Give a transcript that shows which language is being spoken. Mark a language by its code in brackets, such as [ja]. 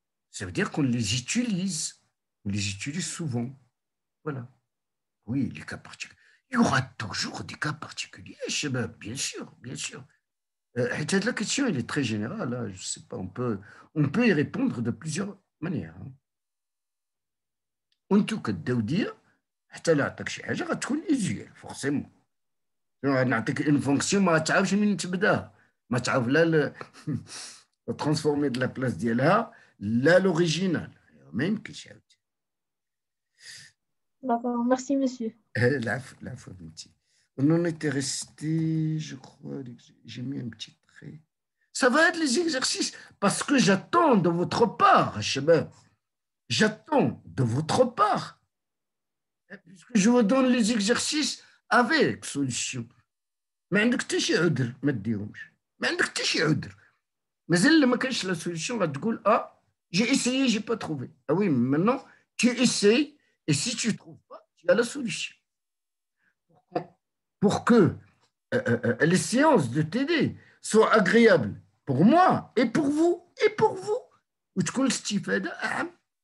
[fr] Ça veut dire qu'on les utilise. On les utilise souvent. Voilà. Oui, les cas particuliers. Il y aura toujours des cas particuliers, Shabab, bien sûr. La question, elle est très générale. Hein, je sais pas, on peut y répondre de plusieurs manières. Hein. [ar] وانتو كداو دير حتى لا عطاك شي حاجه غتكون ايزيال فورسيمون نعطيك اون فونكسيون ما تعرفش منين تبدا ما تعرف لا ترانسفورمي دو لا بلاس ديالها لا لوريجينال ما يمكنش عاوتاني. [fr] D'accord, merci monsieur. [ar] العفو بنتي. [fr] On en était resté, je crois, j'ai mis un petit trait. Ça va être les exercices parce que j'attends de votre part, Shabab. J'attends de votre part. Puisque je vous donne les exercices avec solution. [ar] ما عندك حتى شي عذر ما ديرهمش. ما عندك حتى شي عذر. مازال ما كانش [fr] لا solution [ar] غتقول [fr] j'ai essayé, j'ai pas trouvé. Ah oui, maintenant tu essayes et si tu trouves pas, tu as la solution. Pour que les séances de TD soient agréables pour moi et pour vous [ar] وتكون الاستفادة أعم.